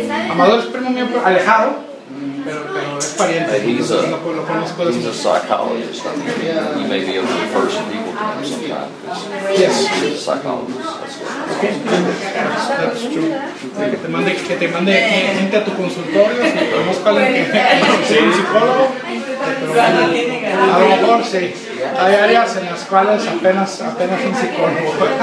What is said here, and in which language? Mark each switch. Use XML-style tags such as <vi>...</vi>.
<es>Amador es primo mío, alejado, pero es pariente. Lo conozco desde.</es> <en>He's a psychologist. He may be one of the first people to come sometime. Yes. He's a psychologist.</en> <es>Que te mande gente a tu consultorio, si podemos hablar con un psicólogo, a lo mejor sí, hay áreas en las cuales apenas un psicólogo.</es>